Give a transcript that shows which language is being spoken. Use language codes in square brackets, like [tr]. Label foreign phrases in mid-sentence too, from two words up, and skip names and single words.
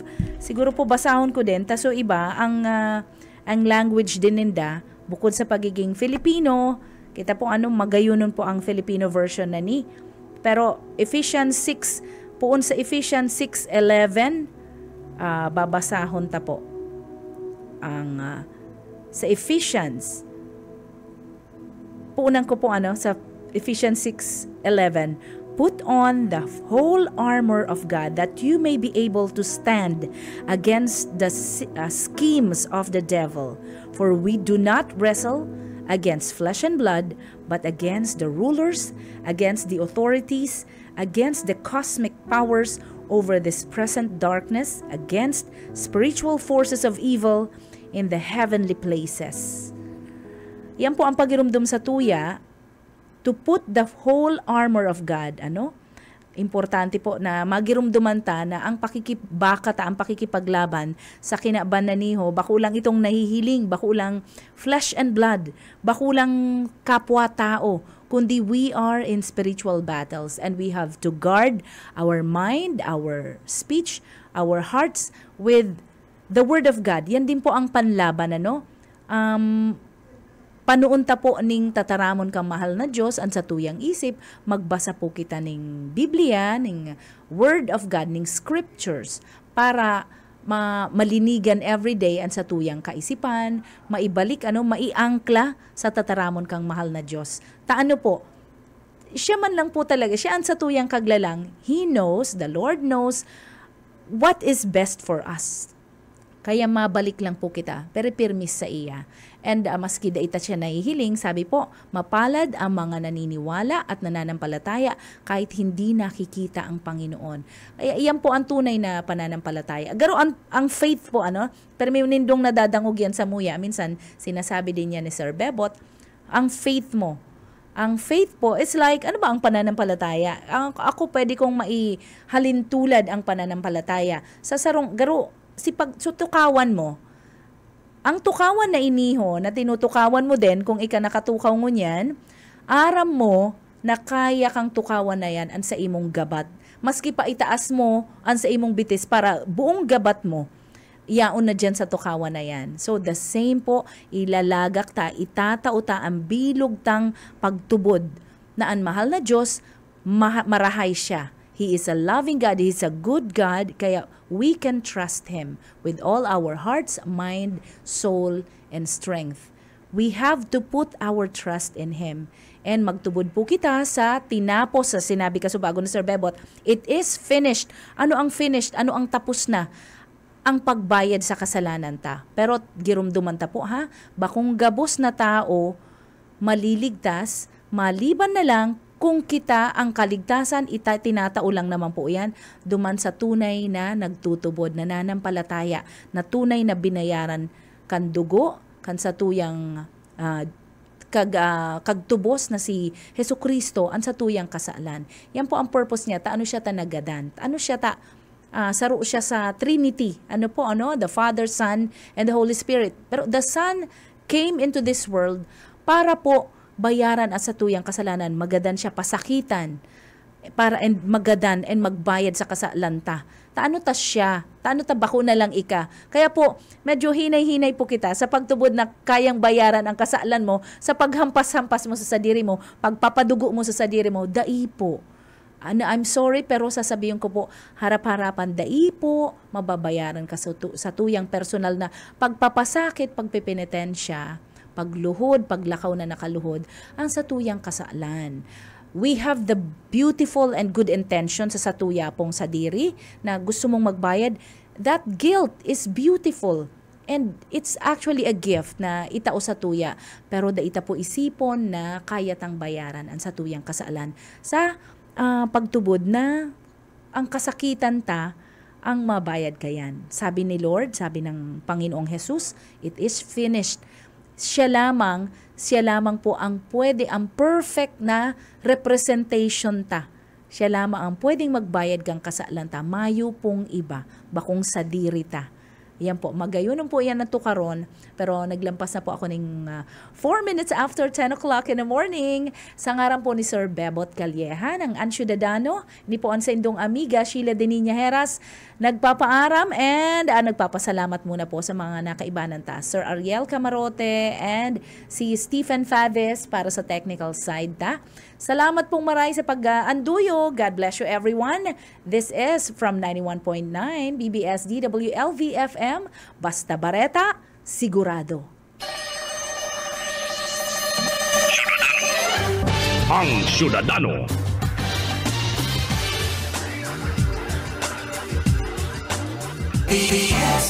[bik] Siguro po basahon ko din. Taso iba, ang language din ninda, bukod sa pagiging Filipino, kita po magayunon po ang Filipino version na ni. Pero Ephesians 6, poon sa Ephesians 6:11, babasahon ta po. Ang sa Ephesians, puunan ko po sa Ephesians 6:11, [en] put on the whole armor of God that you may be able to stand against the schemes of the devil. For we do not wrestle against flesh and blood, but against the rulers, against the authorities, against the cosmic powers over this present darkness, against spiritual forces of evil in the heavenly places. [bik] Yan po ang pagirumdum sa tuya, [en] to put the whole armor of God. [bik] Importante po na magirumduman ta na ang pakikibaka ta, ang pakikipaglaban sa kinaban na niho, bakulang itong nahihiling, bakulang [en] flesh and blood, [bik] bakulang kapwa-tao, kundi [en] we are in spiritual battles and we have to guard our mind, our speech, our hearts with the Word of God. [bik] Yan din po ang panlaban, panuunta po ning tataramon kang mahal na Diyos ang sa tuyang isip, magbasa po kita ning Biblia, ning [en] Word of God, [bik] ning Scriptures, para malinigan everyday ang sa tuyang kaisipan, maibalik, maiangkla sa tataramon kang mahal na Diyos. Po, siya man lang po talaga, siya ang sa tuyang kaglalang, [en] He knows, the Lord knows, what is best for us. [bik] Kaya mabalik lang po kita, pero pirmis sa iya. [tl] And [bik] maski da ita siya nahihiling, [tl] sabi po, mapalad ang mga naniniwala at nananampalataya kahit hindi nakikita ang Panginoon. Kaya iyan po ang tunay na pananampalataya. [bik] Garo ang faith po, pero may nindong nadadangog yan sa muya. [tl] Minsan, sinasabi din yan ni Sir Bebot, ang faith mo. [en] Ang faith po is like, [tl] ano ba ang pananampalataya? Ako pwede kong maihalin tulad ang pananampalataya. [bik] Sa sarong, garo, tukawan mo, ang tukawan na iniho, na tinutukawan mo din, kung ika nakatukaw mo niyan, aram mo na kaya kang tukawan na yan ang sa imong gabat. Maski pa itaas mo ang sa imong bitis para buong gabat mo, iyaon na dyan sa tukawan na yan. [en] So the same [bik] po, ilalagak ta, itatao ta ang bilog tang pagtubod na ang mahal na Diyos, marahay siya. [en] He is a loving God. He is a good God. Kaya we can trust Him with all our hearts, mind, soul, and strength. We have to put our trust in Him. [bik] And magtubod po kita sa tinapos sa sinabi kasubago ni Sir Bebot. [en] It is finished. [tl] Ano ang finished? Ano ang tapos na? [bik] Ang pagbayad sa kasalanan ta. Pero girumduman ta po ha. Bakong gabos na tao, maliligtas, maliban na lang kung kita ang kaligtasan, tinatao lang naman po yan, duman sa tunay na nagtutubod, nananampalataya, na binayaran kan dugo, kan sa tuyang kagtubos na si Hesukristo, ang sa tuyang kasalan. Yan po ang purpose niya, ano siya nagadan, saro siya sa Trinity, [en] the Father, Son, and the Holy Spirit. [bik] Pero [en] the Son came into this world [bik] para po bayaran at sa tuyang kasalanan, magadan siya pasakitan para magadan and magbayad sa kasalan ta. Taano ta siya? Taano ta bako na lang ika? Kaya po, medyo hinay-hinay po kita sa pagtubod na kayang bayaran ang kasalan mo, sa paghampas-hampas mo sa sadiri mo, pagpapadugo mo sa sadiri mo, dai po. [en] I'm sorry, [bik] pero sasabihin ko po, harap-harapan, dai po, mababayaran ka sa tuyang personal na pagpapasakit, pagpipinitensya, pagluhod, paglakaw na nakaluhod, ang satuyang kasalan. [en] We have the beautiful and good intention [bik] sa satuya pong sadiri na gusto mong magbayad. [en] That guilt is beautiful and it's actually a gift [bik] na itao sa tuya. Pero daita po isipon na kaya tang bayaran ang satuyang kasalan. Sa pagtubod na ang kasakitan ta, ang mabayad kayan. Sabi ni Lord, [tl] sabi ng Panginoong Jesus, [en] it is finished. [bik] Siya lamang po ang ang perfect na representation ta. Siya lamang ang pwedeng magbayad kang kasalan ta. Mayo pong iba, bakong sadiri ta. Yan po, magayon po yan na tukaron. [tl] Pero naglampas na po ako ng 4 [en] minutes after 10 o'clock in the morning. [bik] Sa ngaran po ni Sir Bebot Calleja ng Ansyudadano, ni po ang sa indong amiga Sheila Deniña Heras, nagpapaaram and nagpapasalamat muna po sa mga nakaibanan ta. Sir Ariel Camarote and si Stephen Faves para sa technical side ta. Salamat pong maray sa pag-anduyo. [en] God bless you everyone. This is from 91.9 BBS DWLV FM. [bik] Basta Bareta, sigurado. Ang Syudadano. BBS